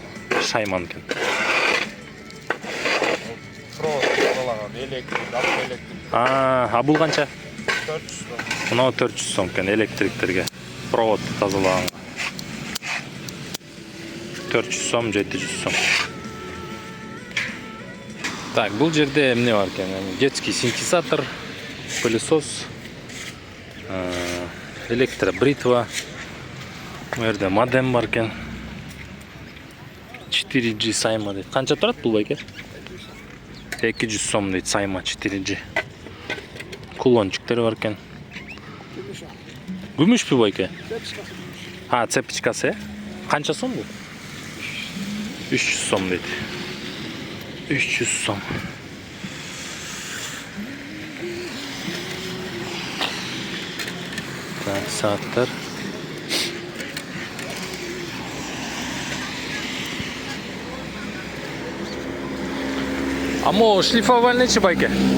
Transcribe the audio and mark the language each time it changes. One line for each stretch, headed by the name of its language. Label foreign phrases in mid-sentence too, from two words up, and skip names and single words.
Kyrgyz: Шайман экен. провод куралаган электрик, автоэлектрик. Бул канча? 400 сом. Мына 400 сом экен электриктерге. Провод тазалаганга. 400 сом, 700 сом.
Kazakh: Так, бұл жерде эмне бар екен?
Russian: Детский синтезатор, пылесос, электробритва.
Kazakh: Бұл жерде модем бар екен. 4G сайма дейді. Қанша тұрады бұл байке? 200 сом дейді сайма 4G. Кулончиктері бар екен. Күміш пе байке? Цепочкасы. Қанша сом бұл? 300 сом дейді. 300 сом. Так, сааттар.
Kyrgyz: Амо шлифовальничи байке?